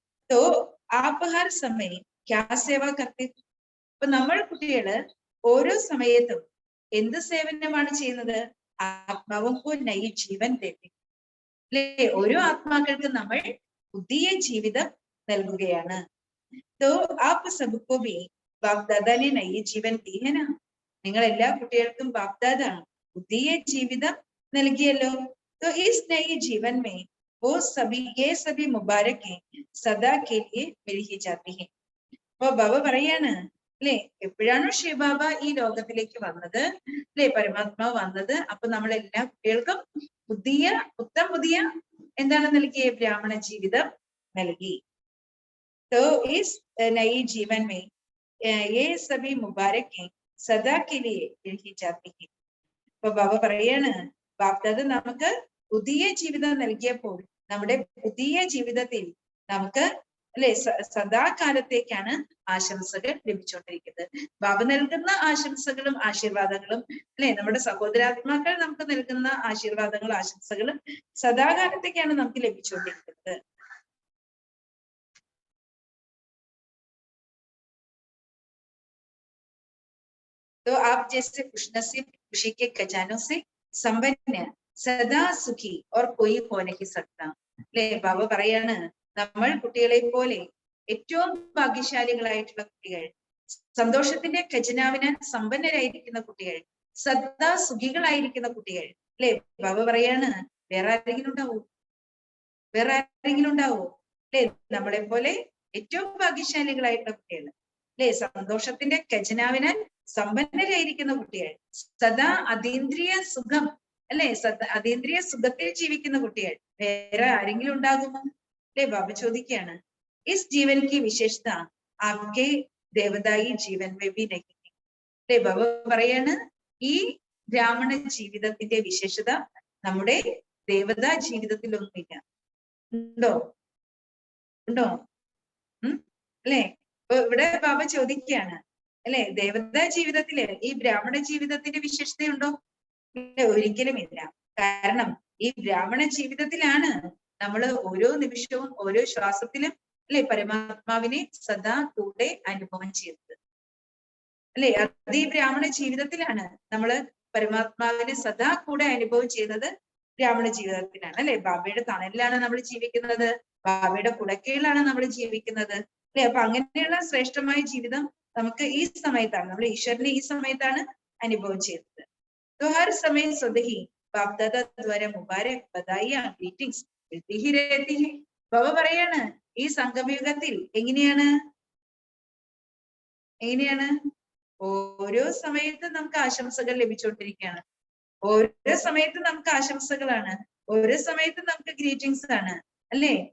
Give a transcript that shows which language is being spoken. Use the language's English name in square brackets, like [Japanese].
[Hindi] തോ ആപ് ഹർ സമയം ക്യാ സേവ കർത്തി. [Malayalam] അപ്പൊ നമ്മൾ കുട്ടികള് ഓരോ സമയത്തും എന്ത് സേവനമാണ് ചെയ്യുന്നത്? [Hindi] ആത്മാവും നയി ജീവൻ ദേത്തി അല്ലെ. [Malayalam] ഓരോ ആത്മാക്കൾക്കും നമ്മൾ പുതിയ ജീവിതം നൽകുകയാണ്. [Hindi] तो आप सबको भी बाप दादा ने नई जीवन दी है ना. [Malayalam] നിങ്ങൾ എല്ലാ കുട്ടികൾക്കും ബാപ്ദാദ പുതിയ ജീവിതം നൽകിയല്ലോ. [Hindi] तो इस नई जीवन में वो सभी ये सभी मुबारक सदा के लिए मिल ही जाती है. [Malayalam] അപ്പൊ ബാബ പറയാണ് അല്ലെ, എപ്പോഴാണോ ശിവബാബ ഈ ലോകത്തിലേക്ക് വന്നത് അല്ലെ, പരമാത്മാവ് വന്നത്, അപ്പൊ നമ്മൾ എല്ലാ കുട്ടികൾക്കും പുതിയ എന്താണ് നൽകിയ? ബ്രാഹ്മണ ജീവിതം നൽകി. [Hindi] तो इस नई जीवन में ये सभी मुबारक सदा के लिए मिल ही जाती है. [Malayalam] അപ്പൊ ബാബ പറയാണ്, ബാപ്ദാദ നമുക്ക് പുതിയ ജീവിതം നൽകിയപ്പോൾ നമ്മുടെ പുതിയ ജീവിതത്തിൽ നമുക്ക് അല്ലെ സദാകാലത്തേക്കാണ് ആശംസകൾ ലഭിച്ചുകൊണ്ടിരിക്കുന്നത്. ബാബ നൽകുന്ന ആശംസകളും ആശീർവാദങ്ങളും അല്ലെ, നമ്മുടെ സഹോദരാത്മാക്കൾ നമുക്ക് നൽകുന്ന ആശീർവാദങ്ങളും ആശംസകളും സദാകാലത്തേക്കാണ് നമുക്ക് ലഭിച്ചുകൊണ്ടിരിക്കുന്നത്. [Hindi] तो आप जैसे खुशनसीब खुशी के खजानों से संपन्न सदा सुखी और कोई हो नहीं सकता അല്ലെ. [Malayalam] ബാബ പറയാണ്, നമ്മൾ കുട്ടികളെ പോലെ ഏറ്റവും ഭാഗ്യശാലികളായിട്ടുള്ള കുട്ടികൾ, സന്തോഷത്തിന്റെ ഖജനാവിനാൽ സമ്പന്നരായിരിക്കുന്ന കുട്ടികൾ, സദാ സുഖികളായിരിക്കുന്ന കുട്ടികൾ അല്ലെ. ബാബ പറയാണ്, വേറെ ആരെങ്കിലും ഉണ്ടാവോ? അല്ലെ. നമ്മളെ പോലെ ഏറ്റവും ഭാഗ്യശാലികളായിട്ടുള്ള കുട്ടികൾ അല്ലെ, സന്തോഷത്തിന്റെ ഖജനാവിനാൽ സമ്പന്നരായിരിക്കുന്ന കുട്ടികൾ, സദാ അതീന്ദ്രിയ സുഖം അല്ലെ, അതീന്ദ്രിയ സുഖത്തിൽ ജീവിക്കുന്ന കുട്ടികൾ, വേറെ ആരെങ്കിലും ഉണ്ടാകുമോ അല്ലെ? ബാബ ചോദിക്കുകയാണ്. [Hindi] ഇസ് ജീവൻ की विशेषता आपके देवदाई जीवन में भी नहीं അല്ലെ. [Malayalam] ബാബ പറയാണ്, ഈ ബ്രാഹ്മണ ജീവിതത്തിന്റെ വിശേഷത നമ്മുടെ ദേവതാ ജീവിതത്തിലൊന്നുമില്ല. ഉണ്ടോ അല്ലെ? അപ്പൊ ഇവിടെ ബാബ ചോദിക്കുകയാണ്, അല്ലെ? ദേവതാ ജീവിതത്തില് ഈ ബ്രാഹ്മണ ജീവിതത്തിന്റെ വിശേഷതയുണ്ടോ? ഒരിക്കലും ഇല്ല. കാരണം ഈ ബ്രാഹ്മണ ജീവിതത്തിലാണ് നമ്മൾ ഓരോ നിമിഷവും ഓരോ ശ്വാസത്തിലും അല്ലെ പരമാത്മാവിനെ സദാ കൂടെ അനുഭവം ചെയ്യുന്നത്. അല്ലെ? അത് ഈ ബ്രാഹ്മണ ജീവിതത്തിലാണ് നമ്മള് പരമാത്മാവിനെ സദാ കൂടെ അനുഭവം ചെയ്യുന്നത്. ബ്രാഹ്മണ ജീവിതത്തിലാണ് അല്ലെ? ബാബയുടെ തണലിലാണ് നമ്മൾ ജീവിക്കുന്നത്, ബാബയുടെ കുടക്കീഴിലാണ് നമ്മൾ ജീവിക്കുന്നത് അല്ലെ? അപ്പൊ അങ്ങനെയുള്ള ശ്രേഷ്ഠമായ ജീവിതം നമുക്ക് ഈ സമയത്താണ്, നമ്മൾ ഈശ്വരനെ ഈ സമയത്താണ് അനുഭവം ചെയ്യുന്നത്. [Hindi] तो हर समय सदही बाप दादा द्वारा मुबारक बधाइयां ग्रीटिंग्स मिलती ही रहती है. [Malayalam] ബാബ പറയാണ് ഈ സംഗമയുഗത്തിൽ എങ്ങനെയാണ് ഓരോ സമയത്തും നമുക്ക് ആശംസകൾ ലഭിച്ചുകൊണ്ടിരിക്കുകയാണ്. ഓരോ സമയത്തും നമുക്ക് ആശംസകളാണ്, ഓരോ സമയത്തും നമുക്ക് ഗ്രീറ്റിംഗ്സ് ആണ് അല്ലെ?